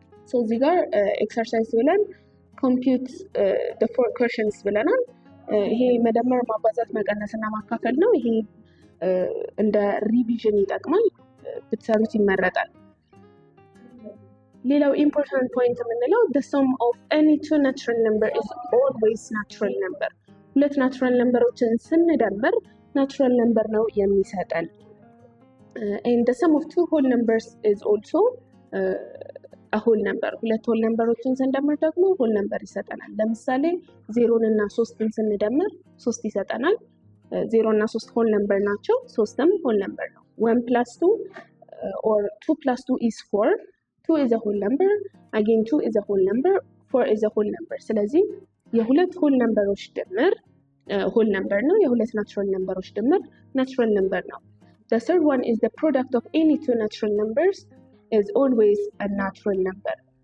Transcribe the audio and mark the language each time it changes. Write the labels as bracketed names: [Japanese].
[Amharic] so እዚህ ጋር ኤክሰርሳይዝ ብለን compute the four questions ብለናል። ይሄ መደመር፣ ማባዛት፣ መቀነስ እና ማካፈል ነው። ይሄ እንደ ሪቪዥን ይጠቅማል፣ ብትሰሩት ይመረጣል። ሌላው ኢምፖርታንት ፖይንት የምንለው [English] the sum of any two natural number is always natural number. [Amharic] ሁለት ናቹራል ነምበሮችን ስንደምር ናቹራል ነምበር ነው የሚሰጠን። [English] and the sum of two whole numbers is also a whole number. [Amharic] ሁለት whole numberዎችን ስንደምር ደግሞ whole number ይሰጠናል። ለምሳሌ 0 እና 3ን ስንደምር 3 ይሰጠናል። 0 እና 3 whole number ናቸው፣ 3ም whole number ነው። [English] 1 plus 2 or 2 plus 2 is 4. 2 is a whole number, again 2 is a whole number, 4 is a whole number. [Amharic] ስለዚህ የሁለት whole numberዎች ድምር whole number ነው፣ የሁለት natural numberዎች ድምር natural number ነው። [English] The third one is the product of any two natural numbers is always a natural number.